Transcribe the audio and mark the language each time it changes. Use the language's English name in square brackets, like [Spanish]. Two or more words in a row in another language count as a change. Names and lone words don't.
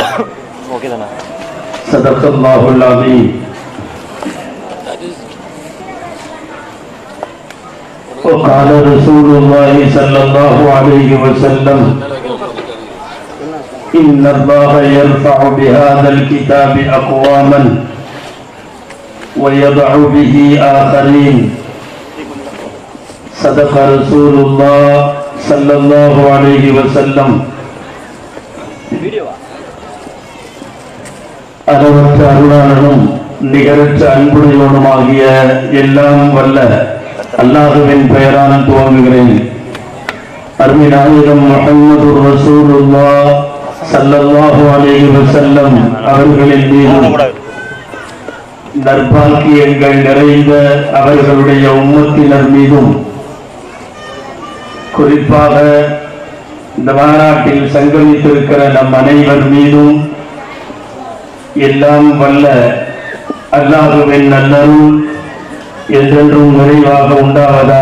[Arabic] صدق الله العظيم وقال رسول الله صلى الله عليه وسلم إن الله يرفع بهذا الكتاب أقواما ويضع به آخرين صدق رسول الله صلى الله عليه وسلم [Tamil] அளவற்ற அருளாளனும் நிகரற்ற அன்புடையவனுமாகிய எல்லாம் வல்ல அல்லாஹ்வின் பெயரால் துவங்குகிறேன். அருமை நாயகம் முஹம்மது [Arabic] رسول الله صلى الله عليه وسلم [Tamil] அவர்களின் மீதும் நற்பாக்கியங்கள் நிறைந்த அவர்களுடைய உம்மத்தினர் மீதும் குறிப்பாக இந்த மாநாட்டில் சங்கமித்திருக்கிற நம் அனைவர் மீதும் எல்லாம் வல்ல அல்லாஹ்வின் நல்லருள் என்றென்றும் நிறைவாக உண்டாவதாக.